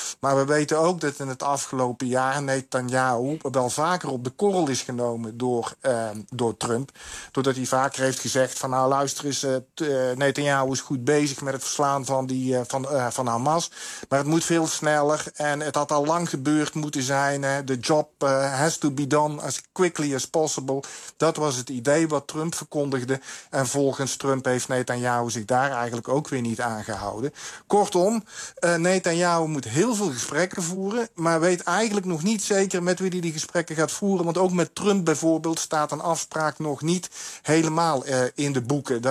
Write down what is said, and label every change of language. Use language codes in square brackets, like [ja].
[nl] Maar we weten ook dat in het afgelopen jaar Netanyahu wel vaker op de korrel is genomen door Trump. Doordat hij vaker heeft gezegd van nou luister eens, Netanyahu is goed bezig met het verslaan van van Hamas. Maar het moet veel sneller en het had al lang gebeurd moeten zijn. [en] The job has to be done as quickly as possible. [nl] Dat was het idee wat Trump verkondigde. En volgens Trump heeft Netanyahu zich daar eigenlijk ook weer niet aangehouden. Kortom, Netanyahu moet heel veel gesprekken voeren, maar weet eigenlijk nog niet zeker met wie hij die gesprekken gaat voeren. Want ook met Trump bijvoorbeeld staat een afspraak nog niet helemaal in de boeken.